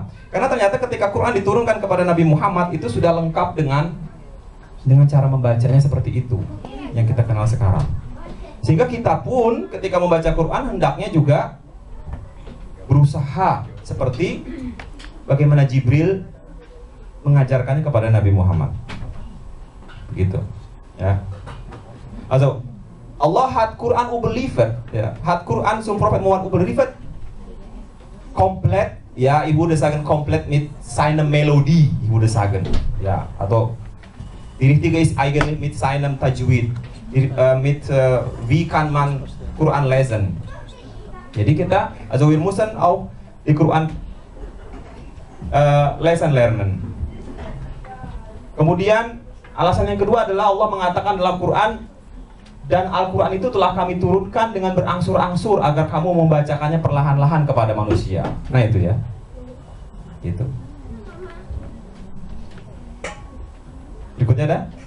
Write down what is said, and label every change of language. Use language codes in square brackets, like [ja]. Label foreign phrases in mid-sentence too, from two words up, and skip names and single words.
[id] Karena ternyata ketika Quran diturunkan kepada Nabi Muhammad, itu sudah lengkap dengan cara membacanya seperti itu yang kita kenal sekarang. Sehingga kita pun ketika membaca Quran hendaknya juga berusaha seperti bagaimana Jibril mengajarkannya kepada Nabi Muhammad. Begitu ya. [de] Also Allah hat Quran überliefert, ja, hat Quran zum Prophet Muhammad überliefert komplett, ja, ich würde sagen komplett mit seiner Melodie, ich würde sagen, ja, atau die richtige ist eigentlich mit seinem Tajwid, wie kann man Quran lesen. [id] Jadi kita, [de] also wir müssen auch die Quran lesen lernen. [id] Kemudian alasan yang kedua adalah Allah mengatakan dalam Quran, dan Al-Quran itu telah kami turunkan dengan berangsur-angsur agar kamu membacakannya perlahan-lahan kepada manusia. Nah itu ya, gitu. Berikutnya ada.